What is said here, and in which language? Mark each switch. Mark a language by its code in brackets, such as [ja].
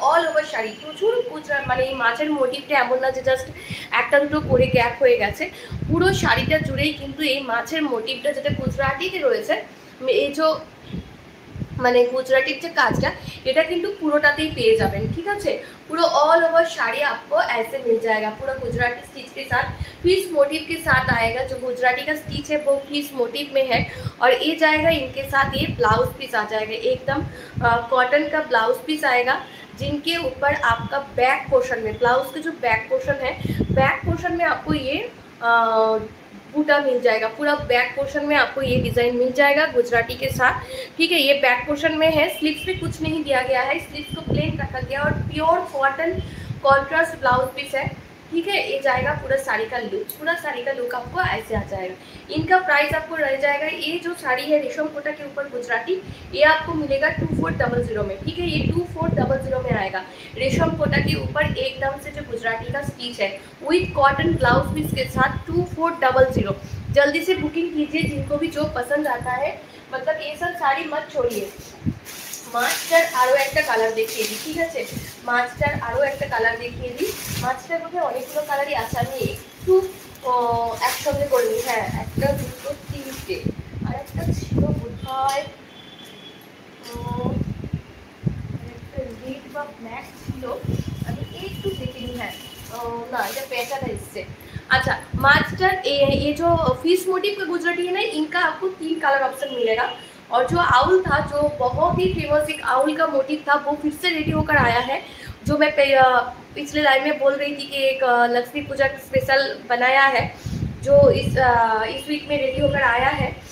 [bn] All over sari প্রচুর গুজরাট, মানে এই মাছের মোটিভটা এমন না যে জাস্ট একটা দুটো করে গ্যাপ হয়ে গেছে, পুরো শাড়িটা জুড়েই কিন্তু এই মাছের মোটিভটা যেটা গুজরাটিতে রয়েছে, এই যে মানে গুজরাটির যে কাজটা এটা কিন্তু পুরোটাতেই পেয়ে যাবেন, [hi] ठीक है। पूरा ऑल ओवर साड़ी आपको ऐसे मिल जाएगा, पूरा गुजराती स्टिच के साथ फ्लीस मोटिव के साथ आएगा। जो गुजराती का स्टिच है वो फ्लीस मोटिव में है और ये जाएगा इनके साथ, ये ब्लाउज पीस आ जाएगा एकदम कॉटन का ब्लाउज पीस आएगा, जिनके ऊपर आपका बैक पोर्शन में ब्लाउज के जो बैक पोर्शन है, बैक पोर्शन में आपको ये बूटा मिल जाएगा। पूरा बैक पोर्शन में आपको ये डिज़ाइन मिल जाएगा गुजराती के साथ, ठीक है। ये बैक पोर्शन में है, स्लीव्स पे कुछ नहीं दिया गया है, स्लीव्स को प्लेन रखा गया और pure cotton contrast blouse piece है, ठीक है। ये जाएगा पूरा साड़ी का लुक, पूरा साड़ी का लुक आपको ऐसे आ जाएगा। इनका प्राइस आपको रह जाएगा, ये जो साड़ी है रेशम कोटा के ऊपर गुजराती, ये आपको मिलेगा 2400 में, ठीक है। ये 2400 में आएगा रेशम कोटा के ऊपर एकदम से जो गुजराती का स्टिच है विथ कॉटन ब्लाउज पीस के साथ 2400। जल्दी से बुकिंग कीजिए जिनको भी जो पसंद आता है, मतलब ये सब साड़ी मत छोड़िए। [bn] মাছটার আরও একটা কালার দেখিয়ে দিই, ঠিক আছে। মাছটার আরও একটা কালার দেখিয়ে দিই। মাছটার মধ্যে অনেকগুলো কালারই আছে, আমি একটু একসঙ্গে করে নিই। হ্যাঁ, একটা দুটো তিনটে, আর একটা ছিল বোধহয় একটা রেড বা ব্ল্যাক ছিল, আমি একটু দেখে নিই। হ্যাঁ, না, এটা পেঁচাটা এসছে। [hi] अच्छा, मास्टर ये जो फिश मोटिव का गुजराती है ना, इनका आपको 3 कलर ऑप्शन मिलेगा। और जो आउल था, जो बहुत ही फेमस एक आउल का मोटिव था, वो फिर से रेडी होकर आया है। जो मैं पिछले लाइव में बोल रही थी कि एक लक्ष्मी पूजा स्पेशल बनाया है, जो इस वीक में रेडी होकर आया है।